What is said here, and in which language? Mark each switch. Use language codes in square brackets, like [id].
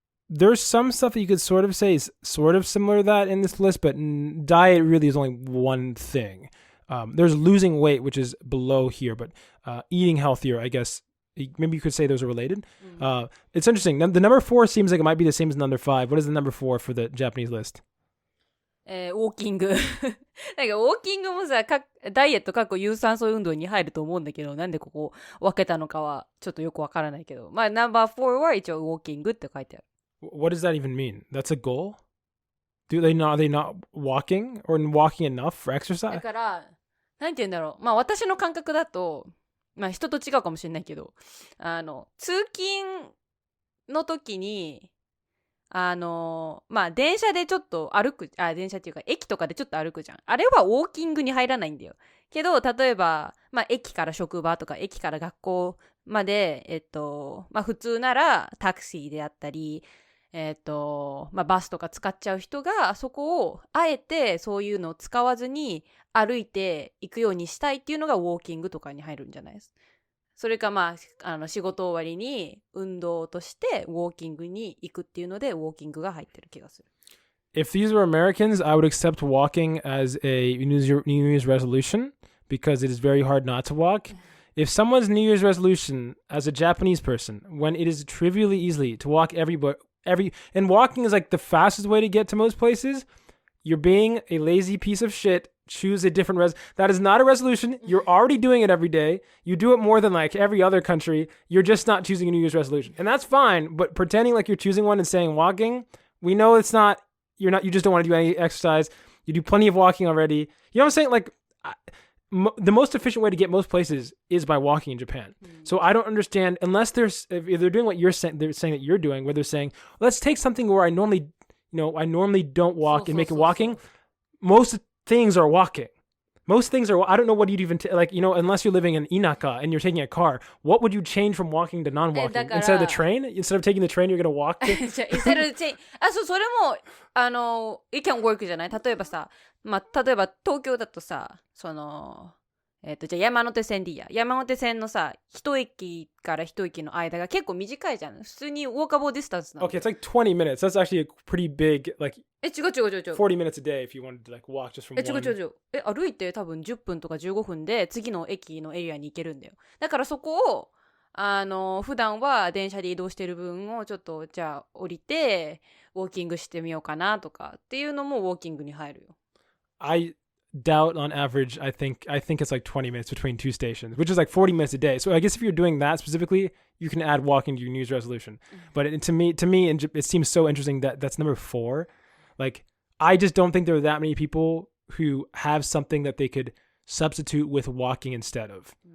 [en] There's some stuff that you could sort of say is sort of similar to that in this list, but diet really is only one thing. There's losing weight, which is below here, but eating healthier, I guess, maybe you could say those are related. It's interesting. The number 4 seems like it might be the same as number 5. What is the number 4 for the Japanese list? [ja] ウォーキングなんかウォーキングもさ、ダイエット有酸素運動に入ると思うんだけど、なんでここ分けたのかはちょっとよくわからないけど、ナンバー4は一応ウォーキングって書いてある。 [en] What does that even mean? That's a goal? Are they not walking or walking enough for exercise? [ja] だからなんて言うんだろう、私の感覚だと、人と違うかもしれないけど、通勤の時に電車でちょっと歩く、電車っていうか駅とかでちょっと歩くじゃん。あれはウォーキングに入らないんだよ。けど例えば駅から職場とか駅から学校まで普通ならタクシーであったりバスとか使っちゃう人が、そこをあえてそういうのを使わずに歩いていくようにしたいっていうのがウォーキングとかに入るんじゃないですか。それか仕事終わりに運動としてウォーキングに行くっていうのでウォーキングが入ってる気がする。 [en] If these were Americans, I would accept walking as a New Year's resolution because it is very hard not to walk. If someone's New Year's resolution as a Japanese person, when it is trivially easy to walk and walking is like the fastest way to get to most places, you're being a lazy piece of shit. Choose a different that is not a resolution. You're already doing it every day. You do it more than like every other country. You're just not choosing a New Year's resolution. And that's fine, but pretending like you're choosing one and saying walking, we know it's not, you just don't want to do any exercise. You do plenty of walking already. You know what I'm saying? Like the most efficient way to get most places is by walking in Japan. So I don't understand, unless if they're doing what they're saying that you're doing, where they're saying, let's take something where I normally don't walk and make it walking. Most things are walking. Most things are, I don't know what you'd even, unless you're living in Inaka and you're taking a car, what would you change from walking to non-walking? Instead of the train? Instead of taking the train, you're going to walk? Instead of the train. [ja] それも、 [en] it can work [ja] じゃない？例えばさ、例えば東京だとさ、じゃあ山手線でいいや。山手線のさ、一駅から一駅の間が結構短いじゃん。普通にウォーカボーディスタンスなの。 [en] Okay, it's like 20 minutes. That's actually a pretty big, like, [ja] 違う。 [en] 40 minutes a day if you wanted to like walk just from one. [ja] 違う。歩いて多分10分とか15分で次の駅のエリアに行けるんだよ。だからそこを、普段は電車で移動してる分をちょっと、じゃあ降りて、ウォーキングしてみようかなとかっていうのもウォーキングに入るよ。 [en] I doubt on average, I think it's like 20 minutes between two stations, which is like 40 minutes a day. So I guess if you're doing that specifically, you can add walking to your New Year's resolution. But to me, it seems so interesting that that's number 4. Like, I just don't think there are that many people who have something that they could substitute with walking instead of.